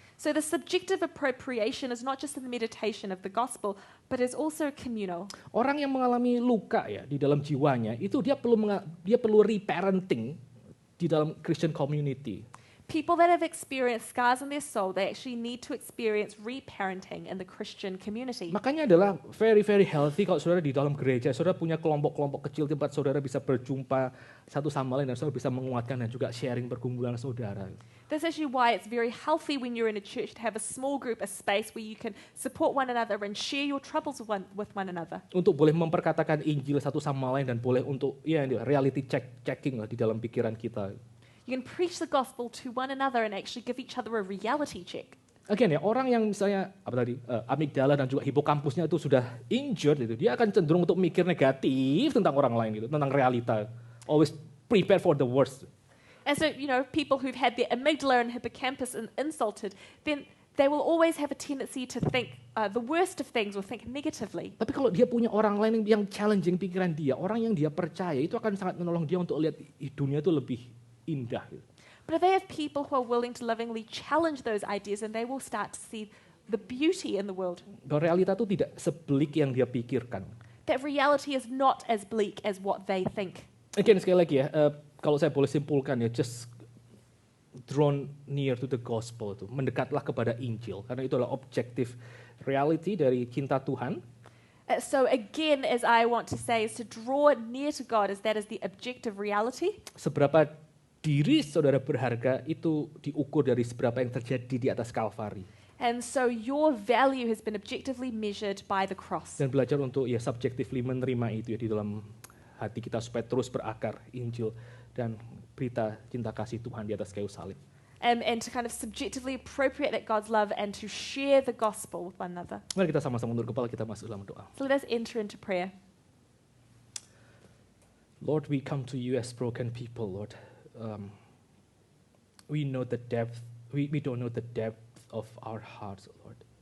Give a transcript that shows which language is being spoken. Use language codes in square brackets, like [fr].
[en] So the subjective appropriation is not just in the meditation of the gospel, but is also communal. [id] Orang yang mengalami luka ya di dalam jiwanya, itu dia perlu reparenting di dalam [en] Christian community. People that have experienced scars in their soul, they actually need to experience reparenting in the Christian community. [id] Makanya adalah [en] very, very healthy [id] kalau saudara di dalam gereja, saudara punya kelompok-kelompok kecil tempat saudara bisa berjumpa satu sama lain dan saudara bisa menguatkan dan juga sharing pergumulan saudara. [en] That's actually why it's very healthy when you're in a church to have a small group, a space where you can support one another and share your troubles with one another. [id] Untuk boleh memperkatakan Injil satu sama lain dan boleh untuk [en] reality checking [id] lah di dalam pikiran kita. [en] You can preach the gospel to one another and actually give each other a reality check. [id] Again ya, orang yang misalnya amigdala dan juga hipokampusnya itu sudah injured itu, dia akan cenderung untuk mikir negatif tentang orang lain gitu, tentang realita. [en] Always prepare for the worst. And so, people who've had their amygdala and hippocampus insulted, then they will always have a tendency to think the worst of things or think negatively. [id] Tapi kalau dia punya orang lain yang challenging pikiran dia, orang yang dia percaya, itu akan sangat menolong dia untuk lihat dunia itu lebih indah gitu. [en] But if they have people who are willing to lovingly challenge those ideas, and they will start to see the beauty in the world. [id] Bahwa realita itu tidak sebelik yang dia pikirkan. [en] That reality is not as bleak as what they think. [id] Again, sekali lagi ya, kalau saya boleh simpulkan ya, [en] just drawn near to the gospel [id] itu, mendekatlah kepada Injil, karena itu adalah objektif reality dari cinta Tuhan. [en] So again, as I want to say, is to draw near to God, as that is the objective reality. [id] Seberapa diri saudara berharga itu diukur dari seberapa yang terjadi di atas Kalvari. [en] And so your value has been objectively measured by the cross. [id] Dan belajar untuk ya subjectively menerima itu ya di dalam hati kita supaya terus berakar Injil dan berita cinta kasih Tuhan di atas kayu salib. [en] And to kind of subjectively appropriate that God's love and to share the gospel with one another. [id] Mari kita sama-sama mundur kepala, kita masuk dalam doa. [en] So let us enter into prayer. Lord, we come to you as broken people, Lord. We know the depth, we don't know the depth of our hearts, Lord.